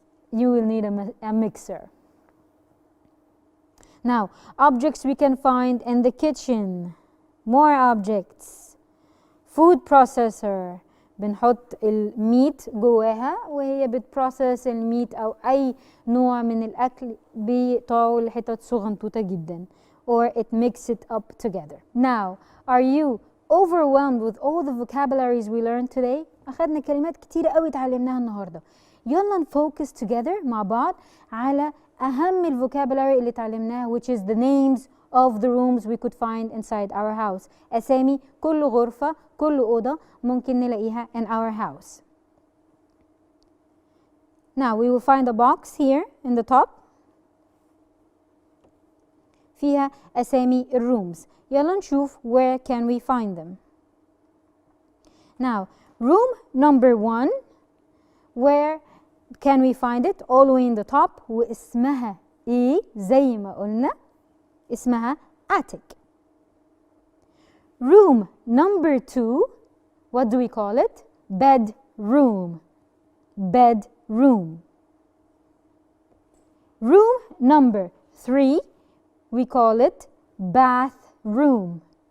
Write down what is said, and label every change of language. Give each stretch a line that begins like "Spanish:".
English: You will need a mixer. Now, objects we can find in the kitchen. More objects. Food processor.
Arabic: بنحط الميت جواها وهي بتبروسس الميت أو أي نوع من الأكل بطاول لحتت صغنطوطة جدا.
English: Or it mix it up together. Now, are you overwhelmed with all the vocabularies we learned today?
Arabic: أخذنا كلمات كتيرة قوي اتعلمناها النهاردة. يلا نفوكس
English: together
Arabic: مع بعض على أهم الفوكابولاري اللي اتعلمناها,
English: which is the names of the rooms we could find inside our house.
Arabic: أسامي كل غرفة, كل أوضة ممكن نلاقيها
English: in our house. Now we will find a box here in the top
Arabic: فيها أسامي الرooms. يلا نشوف
English: where can we find them. Now room number 1, where can we find it? All the way in the top.
Arabic: واسمها إيه زي ما قلنا اسمها attic.
English: Room number 2, what do we call it? Bedroom. Bedroom. Room number 3, we call it bathroom.